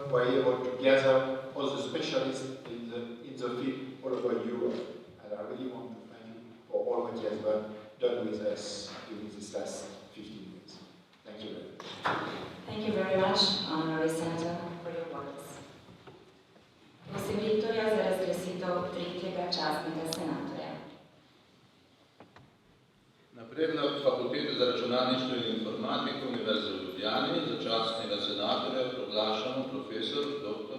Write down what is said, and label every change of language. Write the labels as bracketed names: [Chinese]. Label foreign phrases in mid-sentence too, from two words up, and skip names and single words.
[English] We're able to gather all the specialists in the field all over Europe. And I really want to thank you for all what you have done with us during this last 15 years. Thank you very much. Thank you very much, Honorary Senator, for your words. [Slovenian] Prosim rektorja za razglasitev tretjega častnega senatorja. Na predlog Fakultete za računalništvo in informatiko Univerze v Ljubljani za častnega senatorja proglašamo profesor dr.